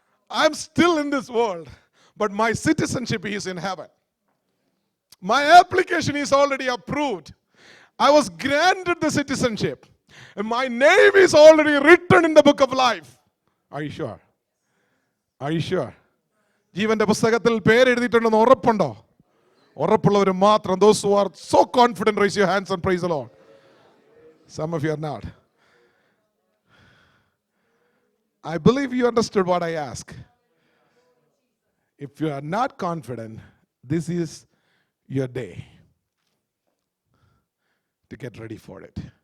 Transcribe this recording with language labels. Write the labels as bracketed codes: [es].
[en] I'm still in this world, but my citizenship is in heaven. My application is already approved. I was granted the citizenship. And my name is already written in the book of life. Are you sure? Are you sure? [ml] ജീവന്റെ പുസ്തകത്തിൽ പേരെഴുതിയിട്ടുണ്ടെന്ന് ഉറപ്പുണ്ടോ? ഉറപ്പുള്ളവർ മാത്രം. [en] Those who are so confident, raise your hands and praise the Lord. Some of you are not. I believe you understood what I ask. If you are not confident, this is your day to get ready for it.